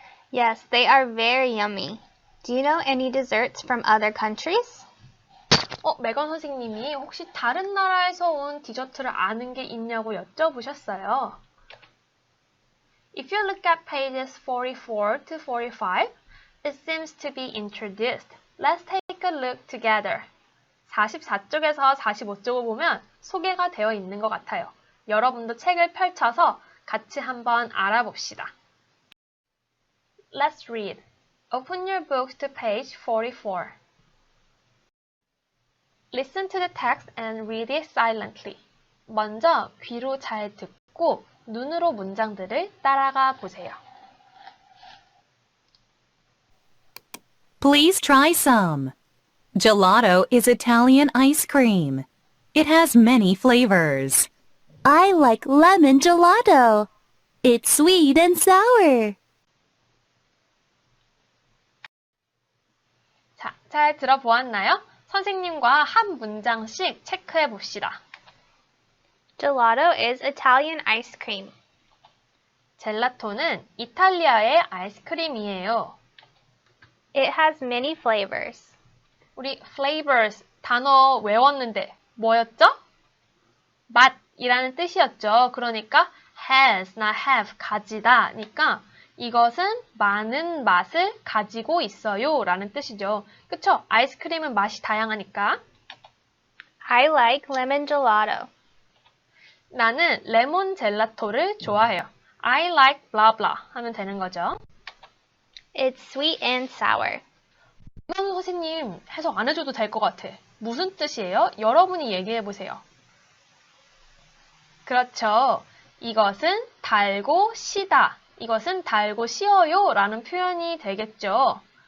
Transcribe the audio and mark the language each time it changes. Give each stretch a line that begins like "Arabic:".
English: Yes, they are very yummy. Do you know any desserts from other countries?
Korean: 메건 선생님이 혹시 다른 나라에서 온 디저트를 아는 게 있냐고 여쭤보셨어요.
English: If you look at pages 44 to 45, it seems to be introduced. Let's take a look together.
Korean: 44쪽에서 45쪽을 보면 소개가 되어 있는 것 같아요. 여러분도 책을 펼쳐서 같이 한번 알아봅시다.
English: Let's read. Open your books to page 44. Listen to the text and read it silently.
Korean: 먼저 귀로 잘 듣고 눈으로 문장들을 따라가 보세요.
English: Please try some. Gelato is Italian ice cream. It has many flavors. I like lemon gelato. It's sweet and sour.
Korean: 자, 잘 들어보았나요? 선생님과 한 문장씩 체크해 봅시다.
English: Gelato is Italian ice cream.
Korean: 젤라토는 이탈리아의 아이스크림이에요.
English: It has many flavors.
Korean: 우리 flavors 단어 외웠는데 뭐였죠? 맛이라는 뜻이었죠. 그러니까 has나 have 가지다니까 이것은 많은 맛을 가지고 있어요 라는 뜻이죠. 그쵸? 아이스크림은 맛이 다양하니까
English: I like lemon gelato.
Korean: 나는 레몬 젤라토를 좋아해요.
English: I like blah blah
Korean: 하면 되는 거죠.
English: It's sweet and sour.
Korean: 이건 선생님 해석 안 해줘도 될 것 같아. 무슨 뜻이에요? 여러분이 얘기해 보세요. 그렇죠. 이것은 달고 시다. 이것은 달고 시어요 라는 표현이 되겠죠.